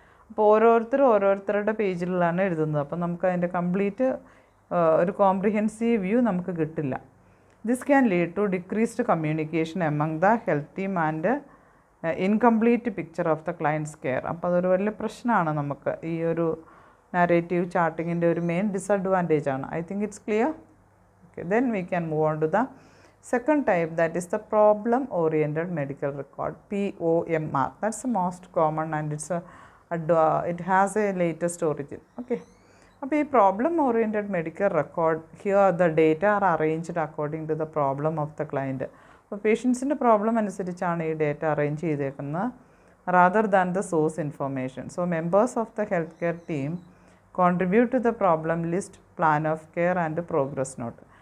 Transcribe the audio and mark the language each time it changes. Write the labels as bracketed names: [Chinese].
[Malayalam] അപ്പോൾ ഓരോരുത്തരുടെ പേജിലാണ് എഴുതുന്നത്. അപ്പോൾ നമുക്ക് അതിൻ്റെ കംപ്ലീറ്റ് ഒരു കോംപ്രിഹെൻസീവ് വ്യൂ നമുക്ക് കിട്ടില്ല. [English] This can lead to decreased communication among the health team and incomplete picture of the clients care. [Malayalam] അപ്പോൾ അതൊരു വലിയ പ്രശ്നമാണ് നമുക്ക്. ഈ ഒരു നരേറ്റീവ് ചാർട്ടിങ്ങിൻ്റെ ഒരു മെയിൻ ഡിസഡ്വാൻറ്റേജ് ആണ്. [English] I think it's clear. Okay, then we can move on to the second type, that is the problem oriented medical record, POMR. That's the most common and it has a latest origin. Okay, അപ്പോൾ ഈ problem oriented medical record, here the data are arranged according to the problem of the client. [Malayalam] അപ്പോൾ പേഷ്യൻസിൻ്റെ problem അനുസരിച്ചാണ് ഈ data arrange ചെയ്തേക്കുന്നത്, [English] Rather than the source information. So members of the health care team contribute to the problem list, plan of care and progress note.